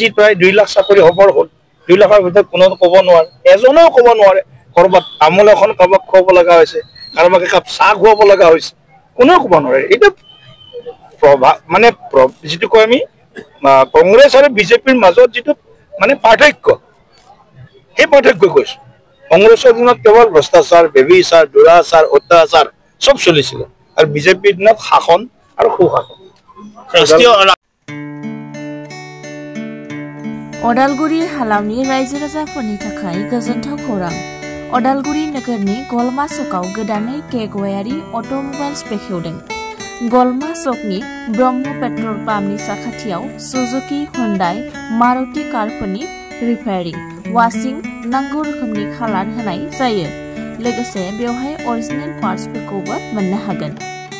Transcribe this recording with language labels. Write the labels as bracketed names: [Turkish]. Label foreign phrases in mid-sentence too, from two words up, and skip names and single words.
[Assamese] প্ৰায় 2 লাখ চাকৰি হবৰ হ'ল 2 লাখৰ ভিতৰত কোনো ক'ব নোৱাৰে এজনেও ক'ব নোৱাৰে কৰবাত তামোল এখন কাৰোবাক খুৱাব লগা হৈছে কাৰোবাক একাপ চাহ খুৱাব লগা হৈছে কোনেও ক'ব নোৱাৰে এইটো মানে যিটো কয় আমি কংগ্ৰেছ আৰু বিজেপিৰ মাজত যিটো মানে পাৰ্থক্য সেই পাৰ্থক্য কৈছো কংগ্ৰেছৰ দিনত কেৱল ভ্ৰষ্টাচাৰ বেবিচাৰ দুৰাচাৰ অত্যাচাৰ সব চলিছিল আৰু বিজেপিৰ দিনত শাসন আৰু সুশাসন [Bodo] अदालगुरि हालामनि रायजो राजाफोरनि थाखाय गोजोनथाव खौरां अदालगुरि नोगोरनि गलमा सकआव गोदानै केगवायारि अट'मबाइल्स बेखेवदों गलमा सकनि ब्रह्म [English] petrol pumpनि [Bodo] साखाथियाव सुजुकी हुन्डाइ मारुति कारफोरनि [English] repairing washing [Bodo] नांगौ रोखोमनि खालार होनाय जायो लोगोसे बेवहाय [English] original partsफोरखौबो [Bodo] मोननो हागोन।